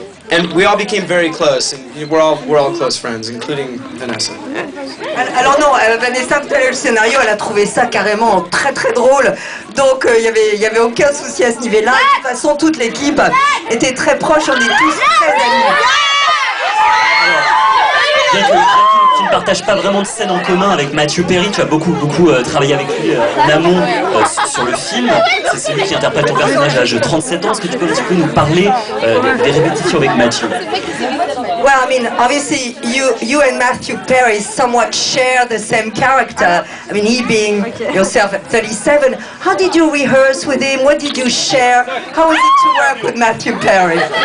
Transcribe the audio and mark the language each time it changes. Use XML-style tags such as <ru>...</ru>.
<en>And we all became very close, and we're all close friends, including Vanessa.</en> <fr>Alors non, Vanessa, tout à l'heure, le scénario, elle a trouvé ça carrément très très drôle. Donc il y avait aucun souci à ce niveau-là. De toute façon, toute l'équipe était très proche, on est tous très amis. Bien que tu ne partages pas vraiment de scène en commun avec Matthew Perry, tu as beaucoup travaillé avec lui en amont sur le film. C'est lui qui interprète ton personnage à l'âge de 37 ans. Est-ce que tu peux un petit peu nous parler des répétitions avec Matthew?</fr> <en>Well, I mean, obviously, you and Matthew Perry somewhat share the same character. I mean, he being yourself at 37. How did you rehearse with him? What did you share? How was it to work with Matthew Perry?</en>